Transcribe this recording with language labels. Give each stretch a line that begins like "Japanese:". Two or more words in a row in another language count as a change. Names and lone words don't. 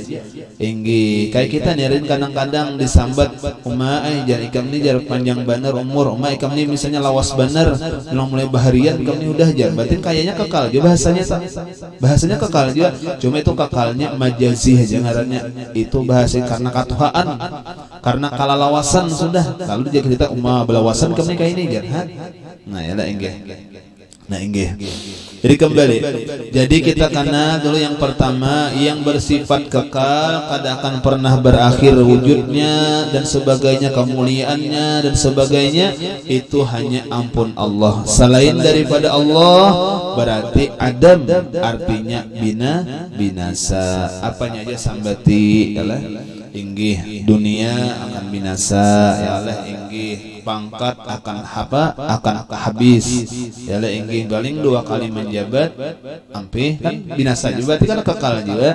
Banjar: Inggih, kayak kita nirin kadang-kadang disambat umai jar ikam ni jar panjang bener umur, umai ikam ni misalnya lawas bener, mulai baharian ikam ni udah jar.
Indonesian: Berarti kayaknya kekal juga bahasanya kekal juga, cuma itu kekalnya majazi aja ngarannya.
Banjar: Itu bahasa karena katuhaan, karena kalalawasan sudah. Lalu dia cerita belawasan kami kayak ini jar. Nah, ya lah inggih. Nah, inggih.
Indonesian: Jadi kembali. Jadi kita kenal dulu yang pertama yang bersifat kekal, kada akan pernah berakhir wujudnya dan sebagainya, kemuliaannya dan sebagainya, itu hanya ampun Allah. Selain daripada Allah berarti adam, artinya binasa.
Banjar: Apanya aja sambati, yalah inggih dunia akan binasa, yalah inggih pangkat akan habis, yalah inggih baling 2 kali menjabat ampih kan binasa juga, berarti kan kekal juga.